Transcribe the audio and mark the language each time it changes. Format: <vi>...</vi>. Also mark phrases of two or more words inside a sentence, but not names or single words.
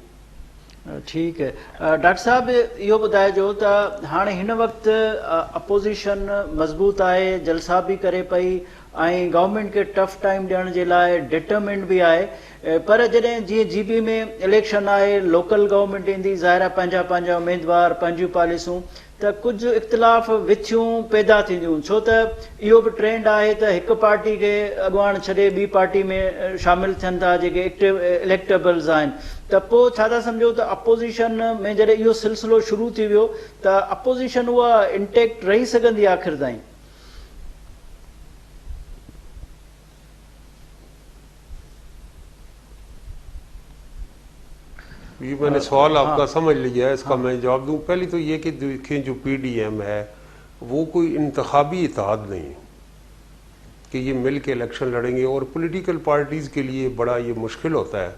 <ur>ٹھیک ہے.</ur> <sd>ڈاکٹر صاحب یہ بتائیو تو ہاں ہن وقت اپوزیشن مضبوط ہے, جلسہ بھی کرے پئی, گورنمنٹ کے</sd> <en>tough time</en> <sd>ڈیئن کے لیے ڈٹرمنڈ بھی ہے, پر جڏहिं جی جی بی میں الیکشن آئے, لوکل گورنمنٹ ईंदी, ज़ाहिर आहे पंहिंजा उम्मीदवार, पंहिंजियूं पॉलिसियूं, त कुझु इख़्तिलाफ़ विथियूं पैदा थींदियूं. छो त इहो बि ट्रेंड आहे त हिकु पार्टी खे अॻुवान छॾे ॿी पार्टी में शामिलु थियनि था जेके</sd> <en>active electables</en> <sd>आहिनि. त पोइ छा था सम्झो त अपोज़िशन में जॾहिं इहो सिलसिलो शुरू थी वियो त अपोज़िशन उहा इंटेक्ट रही सघंदी आख़िर ताईं?</sd> <ur>یہ میں نے سوال آپ کا سمجھ لیا ہے, اس کا میں جواب دوں. پہلی تو یہ کہ دیکھیں جو پی ڈی ایم ہے وہ کوئی انتخابی اتحاد نہیں کہ یہ مل کے الیکشن لڑیں گے, اور</ur> <en>political parties</en> <ur>کے لیے بڑا یہ مشکل ہوتا ہے.</ur>